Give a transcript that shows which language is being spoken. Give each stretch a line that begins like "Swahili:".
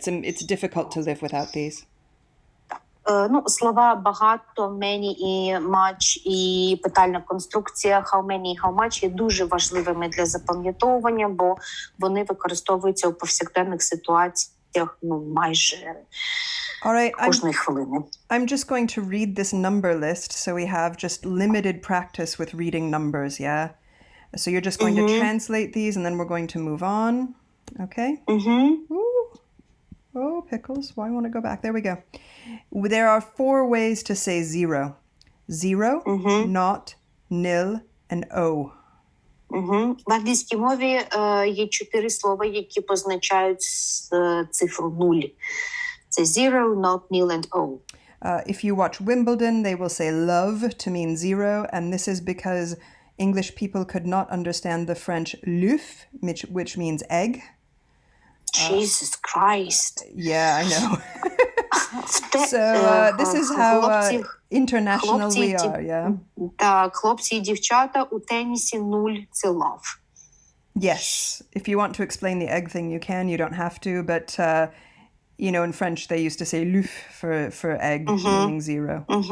English: It's difficult to live without these.
Ukrainian: Слова багато, many і much, і питальна конструкція how many і how much є дуже важливими для запам'ятовування, бо вони використовуються у повсякденних ситуаціях майже кожної хвилини.
English: I'm just going to read this number list so we have just limited practice with reading numbers, yeah? So you're just going to translate these and then we're going to move on, okay? Oh, pickles. Why won't it go back? There we go. There are 4 ways to say zero. Zero, not, nil, and o.
Ukrainian: В англійській мові є 4 слова, які позначають цифру 0. Це
English: zero, not, nil, and o. If you watch Wimbledon, they will say love to mean 0, and this is because English people could not understand the French l'œuf, which means egg. Jesus Christ. Yeah, I know. So this is how international we are, yeah?
Ukrainian: Так, хлопці і дівчата, у тенісі 0 – це love.
English: Yes. If you want to explain the egg thing, you can. You don't have to. But, in French, they used to say l'œuf for egg, meaning 0.